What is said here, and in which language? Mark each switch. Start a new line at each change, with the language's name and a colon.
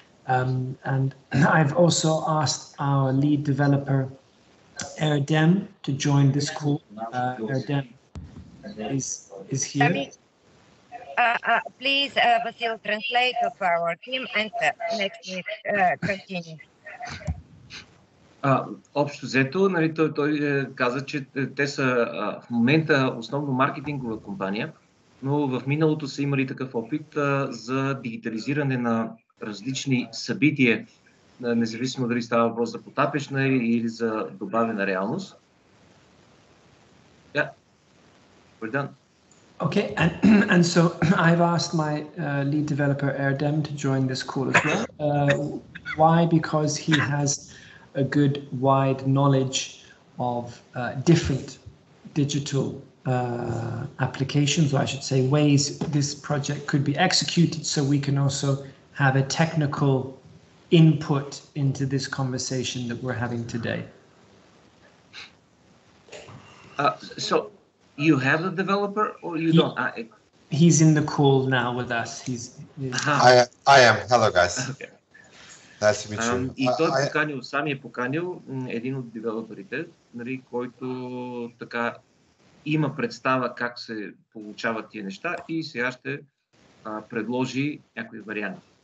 English: And I've also asked our lead developer, Erdem, to join this call. Erdem is here. Please, Vasil, translate for our team and next week continue.
Bulgarian: Общо взето, нали, той каза, че те са в момента основно маркетингова компания, но в миналото са имали такъв опит за дигитализиране на различни събития, независимо дали става въпрос за потапешна или за добавена реалност.
English: Yeah, we're done. Okay, and so I've asked my lead developer Erdem to join this call as well. Why? Because he has a good wide knowledge of different digital applications, or I should say ways this project could be executed, so we can also have a technical input into this conversation that we're having today. So you have a developer or you don't? He's in the call now with us. I am. Hello, guys. Okay. Nice to meet you.
Bulgarian: И той сам е поканил един от девелоперите, нали, който така има представа как се получават тия неща и сега ще предложи някои варианти.